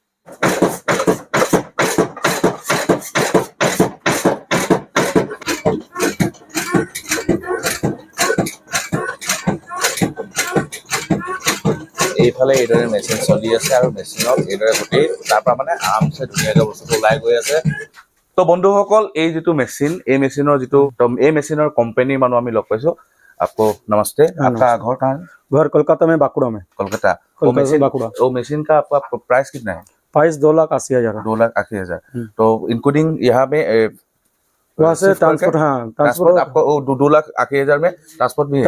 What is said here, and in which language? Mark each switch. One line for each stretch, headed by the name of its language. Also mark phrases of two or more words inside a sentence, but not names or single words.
Assamese: এইফালে এইদৰে মেচিন চলি আছে, আৰু মেচিনত এইদৰে গোটেই তাৰ পৰা মানে আৰামছে ধুনীয়াকৈ বস্তুটো ওলাই গৈ আছে। তো বন্ধুসকল, এই যিটো মেচিন, এই মেচিনৰ যিটো এই মেচিনৰ কোম্পানীৰ মানুহ আমি লগ পাইছো।
Hindi: आपको नमस्ते। आपका घर कहाँ है? घर कोलकाता में, बांकुड़ा में। कोलकाता। बांकुड़ा। वो मशीन का आपका प्राइस कितना है? प्राइस 2,80,000। 2,80,000। तो इंक्लूडिंग यहाँ पे वहाँ से शिफ्ट करके? ट्रांसपोर्ट, हाँ ट्रांसपोर्ट आपको 2,80,000 में ट्रांसपोर्ट भी है।